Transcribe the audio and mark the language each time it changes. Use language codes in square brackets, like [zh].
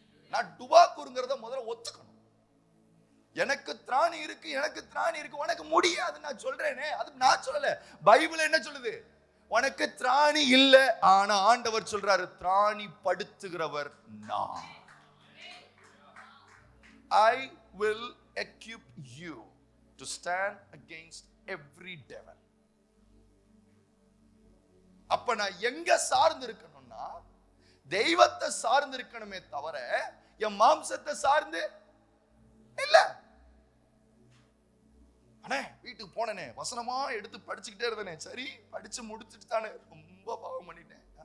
[ta] நான் டுபாக்கூருங்கிறத முதல்ல ஒத்துக்கணும். எனக்கு திராணி இருக்கு, எனக்கு திராணி இருக்கு, உனக்கு முடியாது நான் சொல்றேனே, அது நான் சொல்லல, பைபிள் என்ன சொல்லுது? உனக்கு திராணி இல்ல, ஆனா ஆண்டவர் சொல்றாரு திராணி படுத்துகிறவர் நான். [en] I will equip you to stand against every devil. [ta] அப்ப நான் எங்க சார்ந்து இருக்கணும்னா தெய்வத்தை சார்ந்து இருக்கணுமே தவிர என் மாம்சத்தை சார்ந்து இல்ல. அண்ணே வீட்டுக்கு போனேனே, வசனமா எடுத்து படிச்சுக்கிட்டே இருந்தேனே, சரி படிச்சு முடிச்சுட்டு தானே ரொம்ப பாவம் பண்ணிட்டேன்.